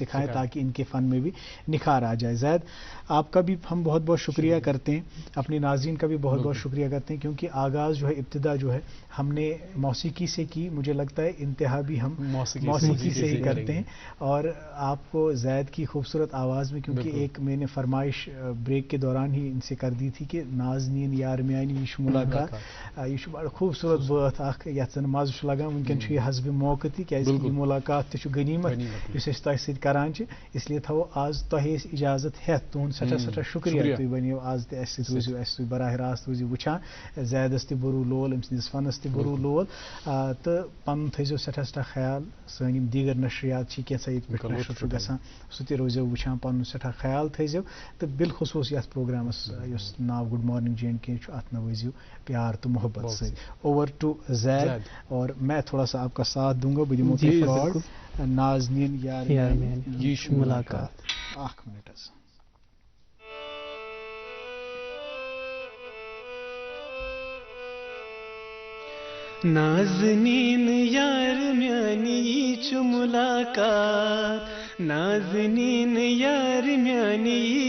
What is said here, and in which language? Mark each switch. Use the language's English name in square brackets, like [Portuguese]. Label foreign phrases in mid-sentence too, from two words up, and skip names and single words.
[Urdu] سکھائیں تاکہ ان کے فن میں بھی نکھار آ جائے زید آپ کا بھی ہم بہت بہت شکریہ کرتے ہیں اپنے ناظرین کا بھی بہت بہت شکریہ کرتے ہیں کیونکہ آغاز جو ہے ابتدا جو ہے ہم نے موسیقی سے کی مجھے لگتا ہے انتہا بھی ہم موسیقی سے ہی کرتے ہیں اور آپ کو زید کی خوبصورت آواز میں کیونکہ ایک میں نے فرمائش بریک کے دوران ہی ان سے کر دی تھی کہ نازنین یار میانی یہ ملاقات یہ بڑا خوبصورت بات [Kashmiri] اخ یتھ زن مزہ چھ لگان ونکن چھ یہ حسب موقع تہ کیازِ یہ ملاقات تہ چھ غنیمت یس أسۍ تۄہہِ سۭتۍ کران چھِ اسلیے تھاوو آز تۄہہِ أسۍ اجازت ہیتھ تُہُنٛد سٮ۪ٹھاہ سٮ۪ٹھاہ شُکریہ تُہۍ بنیو آز تہِ اَسہِ سۭتۍ روٗزِو اَسہِ سۭتۍ براہ راست روٗزِو وٕچھان زیدس تہِ بوٚروٗ لول أمۍ سٕنٛدِس فنس تہِ بوٚروٗ لول تہٕ پنُن تھٲیزیو سٮ۪ٹھاہ سٮ۪ٹھاہ خیال سٲنۍ یِم دیٖگر نشریات چھِ کینٛژھا ییٚتہِ پٮ۪ٹھ نشر چھُ گژھان سُہ تہِ روٗزیو وٕچھان پنُن سٮ۪ٹھاہ خیال تھٲیزیو تہٕ بالخصوٗص یتھ پروگرامس یُس ناو گڈ مارننگ JNK چھُ اتھ نوٲزِو پیار تہٕ محبت سۭتۍ [English] over to [Kashmiri] زید [Urdu] اور میں تھوڑا سا آپ کا ساتھ دوں گا [Kashmiri] بہٕ دِمو تۄہہِ فراڈ نازنین یار یہ چھُ ملاقات اکھ منٹ حظ نازنین یار میانی یہ چھ ملاقات نازنین یار میانی یہ